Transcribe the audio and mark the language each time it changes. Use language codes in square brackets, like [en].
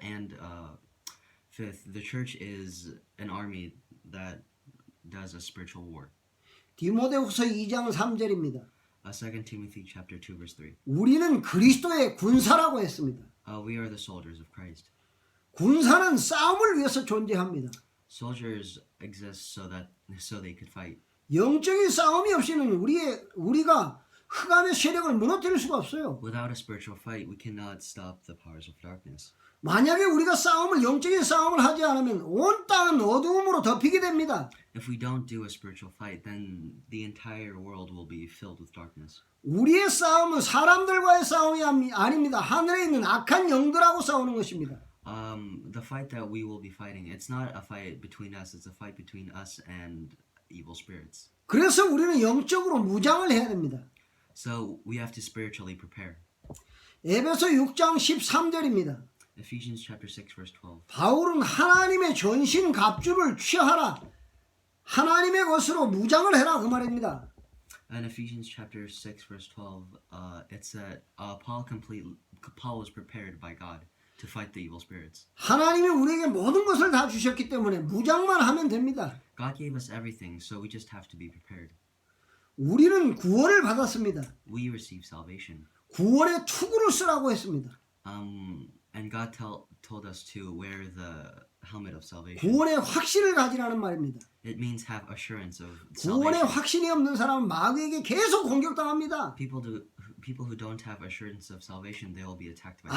[en] And fifth, the church is an army that does a spiritual war. [ko] 디모데후서 2장 3절입니다. [en] 2 Timothy chapter 2 verse 3. [ko] 우리는 그리스도의 군사라고 했습니다. [en] We are the soldiers of Christ. [ko] 군사는 싸움을 위해서 존재합니다. [en] Soldiers exist so they could fight. [ko] 영적인 싸움이 없이는 우리가 흑암의 세력을 무너뜨릴 수가 없어요. [en] Without a spiritual fight, we cannot stop the powers of darkness. [ko] 만약에 우리가 영적인 싸움을 하지 않으면 온 땅은 어두움으로 덮이게 됩니다. [en] If we don't do a spiritual fight, then the entire world will be filled with darkness. [ko] 우리의 싸움은 사람들과의 싸움이 아닙니다. 하늘에 있는 악한 영들하고 싸우는 것입니다. [en] The fight that we will be fighting, it's not a fight between us, it's a fight between us and evil spirits. [ko] 그래서 우리는 영적으로 무장을 해야 됩니다. [en] So we have to spiritually prepare. [ko] 에베소 6장 13절입니다. [en] Ephesians chapter 6 verse 12. [ko] 바울은 하나님의 전신 갑주를 취하라. 하나님의 것으로 무장을 해라 그 말입니다. [en] In Ephesians chapter 6 verse 12, it said Paul was prepared by God to fight the evil spirits. [ko] 하나님이 우리에게 모든 것을 다 주셨기 때문에 무장만 하면 됩니다. [en] God gave us everything, so we just have to be prepared. [ko] 우리는 구원을 받았습니다. [en] We receive salvation. [ko] 구원의 투구를 쓰라고 했습니다. [en] And God told us to wear the helmet of salvation. [ko] 구원의 확신을 가지라는 말입니다. [en] It means have assurance of [ko] 구원의 [en] salvation. [ko] 확신이 없는 사람은 마귀에게 계속 공격당합니다. [en] People who don't have assurance of salvation, they will be attacked by.